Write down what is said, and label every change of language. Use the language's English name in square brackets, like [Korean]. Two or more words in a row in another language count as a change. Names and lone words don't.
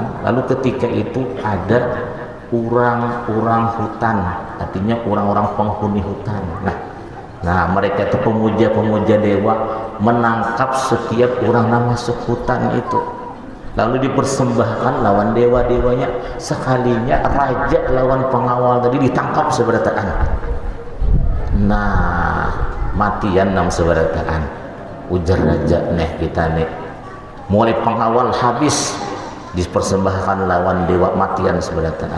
[Indonesian] Lalu ketika itu ada orang-orang hutan, artinya orang-orang penghuni hutan. Nah mereka itu pemuja-pemuja dewa menangkap setiap orang yang masuk hutan itu. Lalu dipersembahkan lawan dewa-dewanya. [Banjar] Sekalinya raja lawan pengawal tadi ditangkap seberataan. Nah, matian nam seberataan. Ujar raja, nih kita nih. [Indonesian] Mulai pengawal habis dipersembahkan lawan dewa, [Banjar] matian seberataan.